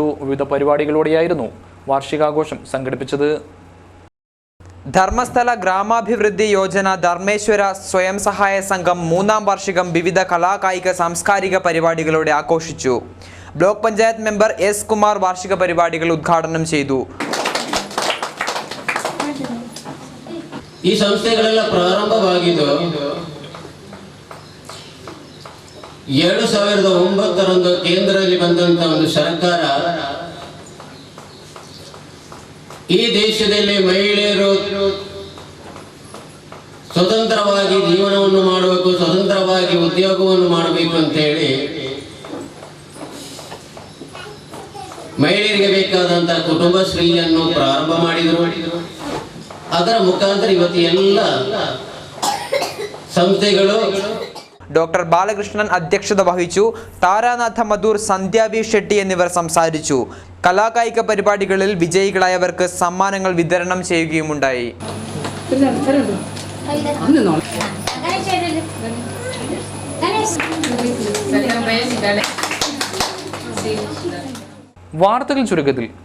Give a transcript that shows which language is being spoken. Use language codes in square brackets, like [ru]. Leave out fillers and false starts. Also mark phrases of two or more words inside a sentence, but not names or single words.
[ml] വിവിധ പരിപാടികളോടെയായിരുന്നു വാർഷികാഘോഷം സംഘടിപ്പിച്ചത്. ധർമ്മസ്ഥല ഗ്രാമാഭിവൃദ്ധി യോജന ധർമ്മേശ്വര സ്വയം സഹായ സംഘം 3ാം വാർഷികം വിവിധ കലാകായിക സാംസ്കാരിക പരിപാടികളോടെ ആഘോഷിച്ചു. ബ്ലോക്ക് പഞ്ചായത്ത് മെമ്പർ S കുമാർ വാർഷിക പരിപാടികൾ ഉദ്ഘാടനം ചെയ്തു. [kn] ಈ ಸಂಸ್ಥೆಗಳೆಲ್ಲ ಪ್ರಾರಂಭವಾಗಿದ್ದು 2009 ಕೇಂದ್ರದಲ್ಲಿ ಬಂದಂತ ಒಂದು ಸರ್ಕಾರ ಈ ದೇಶದಲ್ಲಿ ಮಹಿಳೆಯರು ಸ್ವತಂತ್ರವಾಗಿ ಜೀವನವನ್ನು ಮಾಡಬೇಕು, ಸ್ವತಂತ್ರವಾಗಿ ಉದ್ಯೋಗವನ್ನು ಮಾಡಬೇಕು ಅಂತ ಹೇಳಿ ಮಹಿಳೆಯರಿಗೆ ಬೇಕಾದಂತ ಕುಟುಂಬಶ್ರೀಯನ್ನು ಪ್ರಾರಂಭ ಮಾಡಿದರು. ಅದರ ಮುಖಾಂತರ ಇವತ್ತು ಎಲ್ಲ ಸಂಸ್ಥೆಗಳು. [ml] ഡോക്ടർ ബാലകൃഷ്ണൻ അധ്യക്ഷത വഹിച്ചു. താരാനാഥ മധൂർ, സന്ധ്യ V ഷെട്ടി എന്നിവർ സംസാരിച്ചു. കലാകായിക പരിപാടികളിൽ വിജയികളായവർക്ക് സമ്മാനങ്ങൾ വിതരണം ചെയ്യുകയുമുണ്ടായി. വാർത്തകൾ ചുരുക്കത്തിൽ.